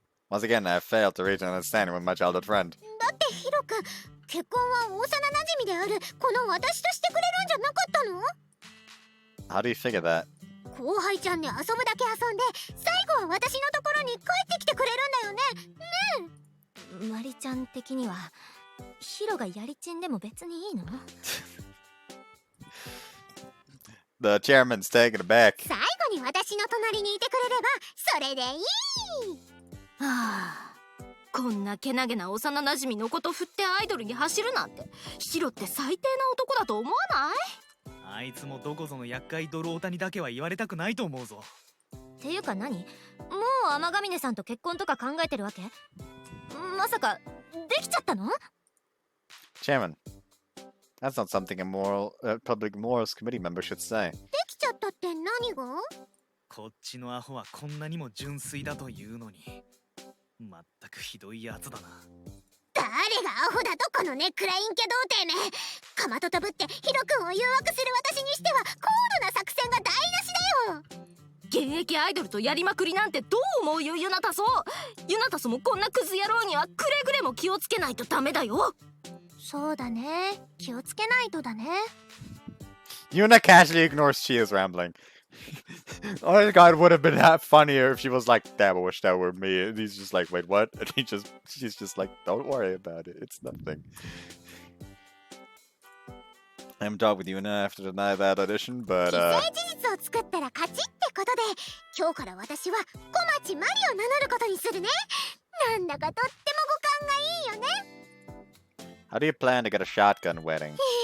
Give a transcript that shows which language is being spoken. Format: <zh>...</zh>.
<en>Once again, I failed to reach an understanding with my childhood friend.</en> <ja>だってヒロ君、結婚は幼馴染であるこの私としてくれるんじゃなかったの？</ja> <en>How do you figure that?</en> <ja>後輩ちゃんで遊ぶだけ遊んで最後は私のところに帰ってきてくれるんだよね。ねえ。マリちゃん的にはヒロがやりちんでも別にいいの？</ja> <en>The chairman's taken aback.</en> <ja>最後に私の隣にいてくれればそれでいい。はあ、こんなけなげな幼なじみのこと振ってアイドルに走るなんて、ヒロって最低な男だと思わない？あいつもどこぞの厄介ドルオタにだけは言われたくないと思うぞ。っていうか何？もう天ヶ峰さんと結婚とか考えてるわけ？まさかできちゃったの？</ja> <en>Chairman, that's not something a public morals committee member should say.</en> <ja>できちゃったって何が？こっちのアホはこんなにも純粋だというのに、まったくひどいやつだな。誰がアホだとこのネックライン系童貞め。かまととぶってヒロ君を誘惑する私にしては高度な作戦が台無しだよ。現役アイドルとやりまくりなんてどう思うよ、ユナタソ。ユナタソもこんなクズ野郎にはくれぐれも気をつけないとダメだよ。そうだね。気をつけないとだね。</ja> <en>Yuna casually ignores Chia's rambling. Oh god, it would have been funnier if she was like, damn, I wish that were me. And he's just like, wait, what? And she's just like, don't worry about it. It's nothing. I'm done with Yuna. I have to deny that audition, but</en> <ja>既成事実を作ったら勝ちってことで、今日から私は小町マリを名乗ることにするね。なんだかとっても五感がいいよね。</ja> <en>how do you plan to get a shotgun wedding?</en>